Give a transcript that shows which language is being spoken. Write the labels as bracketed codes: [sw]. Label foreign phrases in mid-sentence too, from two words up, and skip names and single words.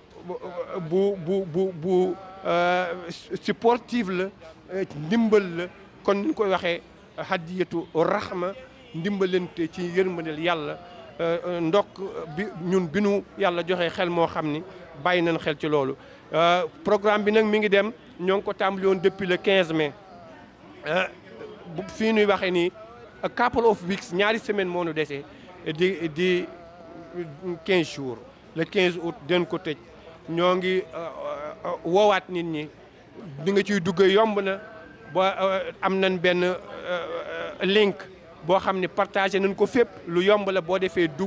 [wo] bu supportive la ndimbal la kon ni ñu koy waxee Hadiyatu Rahma ndimbalante ci yërmandeel yàlla ndokk bi ñun bi nu yàlla joxe xel moo xam ni bàyyi nañ xel ci loolu programme bi nag mi ngi dem ñoo ngi ko tàmbali woon [fr] depuis le 15 mai [wo] fii nuy waxee nii [en] a couple of weeks [wo] ñaari semaine moo nu dese di 15 [fr] jours le 15 août [wo] den ko tëj ñoo ngi woowaat nit ñi di nga ciy dugg yomb na ba am nañ benn link boo xam ne partagé nañ ko fépp lu yomb la boo defee